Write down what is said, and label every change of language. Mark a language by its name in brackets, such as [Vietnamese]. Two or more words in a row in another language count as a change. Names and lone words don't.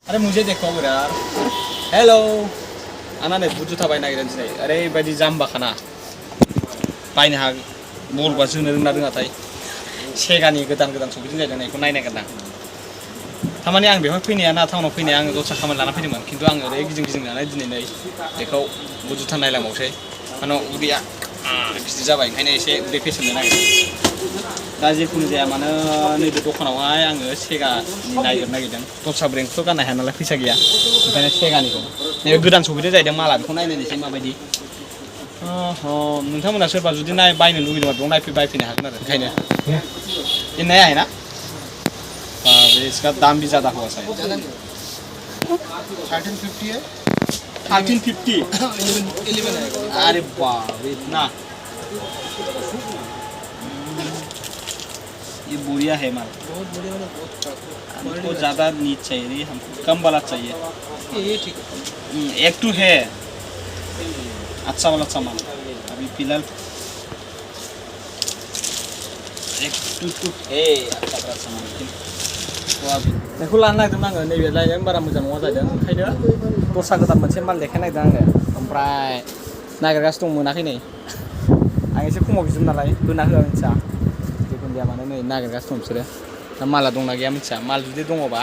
[Hindi] अरे मुझे देखो यार [Bodo] हेलो आना नै बुट जुथा बायनो नागिरदों दिनै ओरैबायदि जाम्बा खाना बायनो हा बलबा जोनो रोंना रोङाथाय सेगानि गोदान गोदान सफैदों जाहैदों बेखौ नायनो नागिरदां थारमाने आं बेवहाय फैनाया ना टाउनाव फैनाया आङो दस्रा खामानि लाना फैदोंमोन खिन्थु आङो ओरै गिदिं गिदिंनानै दिनै नै बेखौ बुट जुथा नायलांबावसै माने उदैया गिदिर जाबाय ओंखायनो एसे उदै फेसेमनो नागिरदों दा जिखुनु जाया मानो नैबे दखानावहाय आङो सेगानि नागिरदों दस्रा ब्रेन्डखौथ' गाननो हाया नालाय फैसा गैया ओंखायनो सेगानिखौ नैबे गोदान सफैदों जाहैदों माला बेखौ नायनायनोसै माबायदि नोंथांमोना सोरबा जुदि बायनो लुगैदोंबा बेयाव बायफैनो हागोन आरो ओंखायनो [Hindi] ये नया है ना इसका दाम भी ज़्यादा हुआ शायद 1350 है 1350 11 है अरे बाप इतना ये बढ़िया है माल बहुत बढ़िया हमको ज़्यादा नीच चाहिए नहीं हमको कम वाला चाहिए ये ठीक है एक टू है अच्छा वाला सामान अभी फिलहाल एक टू है अच्छा वाला सामान [Bodo] बेखौ लानो नागिरदोंमोन आङो नैबे लायनायानो बारा मोजां नङा जादों ओंखायनो दस्रा गोदान मोनसे माल देखायनो नागिरदों आङो ओमफ्राय नागिरगासिनो दं मोनाखै नै आं एसे खमाव बिदोंमोन नालाय होना होआ मिथिया जिखुनु जाया मानो नै नागिरगासिनो दं बिसोरो दा माला दंना गैया मिथिया माल जुदि दङबा